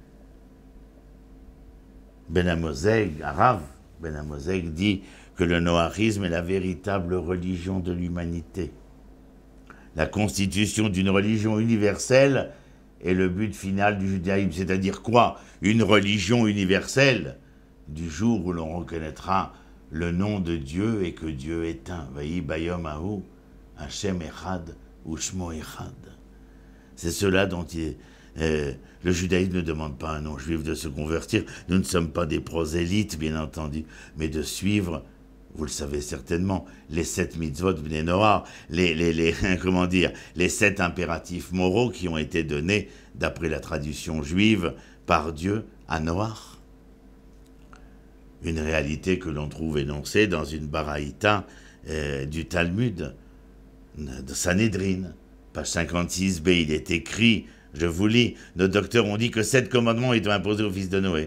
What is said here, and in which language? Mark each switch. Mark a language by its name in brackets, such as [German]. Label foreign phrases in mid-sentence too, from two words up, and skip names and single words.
[French] Ben Amozeg, Rav Ben Amozeg dit que le noachisme est la véritable religion de l'humanité. La constitution d'une religion universelle est le but final du judaïsme, c'est-à-dire quoi? Une religion universelle, du jour où l'on reconnaîtra le nom de Dieu et que Dieu est un. [Hebrew] ויהי ביום ההוא השם אחד ושמו אחד. [French] C'est cela dont le judaïsme ne demande pas à un non-juif de se convertir. Nous ne sommes pas des prosélytes, bien entendu, mais de suivre, vous le savez certainement, les 7 [Hebrew] מצוות בני נח, [French] comment dire, les 7 impératifs moraux qui ont été donnés, d'après la tradition juive, par Dieu à Noach. Une réalité que l'on trouve énoncée dans une baraïta du Talmud, de Sanhédrin, page 56b, il est écrit, je vous lis, nos docteurs ont dit que 7 commandements étaient imposés aux fils de Noé.